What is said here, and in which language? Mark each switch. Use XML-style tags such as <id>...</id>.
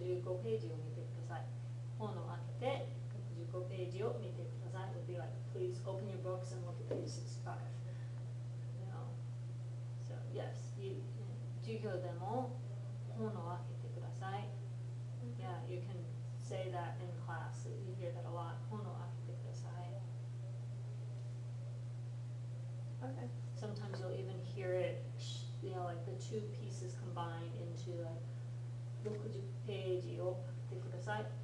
<ja>65ページを見てください。本を開けて、65ページを見てください。</ja> <en>Would be like, please open your books and look at page 65. You know. So yes,</en> <ja>授業でも本を開けてください.</ja> <en>Yeah, you can say that in class. You hear that a lot.</en> <ja>本を開けてください.</ja> <en>Okay. Sometimes you'll even hear it, like the two pieces combined into like</en> <ja>60ページを開けてください.</ja>